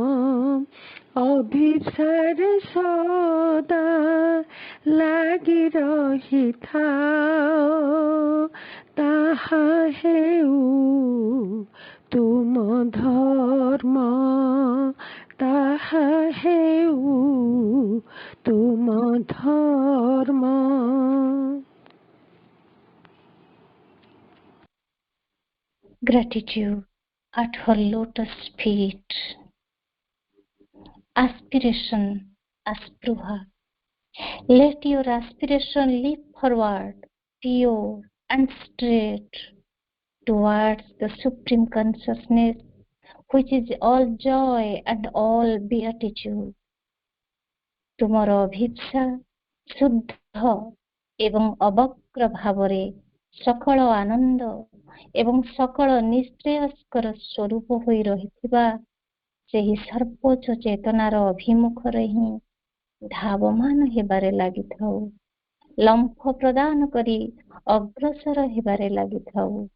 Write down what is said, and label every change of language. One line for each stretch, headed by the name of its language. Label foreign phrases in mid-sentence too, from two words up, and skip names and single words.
Odia: ଅଭିପ୍ସାରେ ସଦା ଲାଗି ରହିଥାଅ, ତାହା ହେଉ ତୁମ ଧର୍ମ, ତାହା ହେଉ ତୁମ ଧର୍ମ।
English: Gratitude at her lotus feet. Aspiration, Aspruha. Let your aspiration leap forward, pure and straight, towards the Supreme Consciousness, which is all joy and all beatitude.
Odia: ତୁମର ଅଭିପ୍ସା ଶୁଦ୍ଧ ଏବଂ ଅବକ୍ର ଭାବରେ ସକଳ ଆନନ୍ଦ ଏବଂ ସକଳ ନିଶ୍ରେୟସ୍କର ସ୍ୱରୂପ ହୋଇ ରହିଥିବା ସେହି ସର୍ବୋଚ୍ଚ ଚେତନାର ଅଭିମୁଖରେ ହିଁ ଧାବମାନ ହେବାରେ ଲାଗିଥାଉ, ଲମ୍ଫ ପ୍ରଦାନ କରି ଅଗ୍ରସର ହେବାରେ ଲାଗିଥାଉ।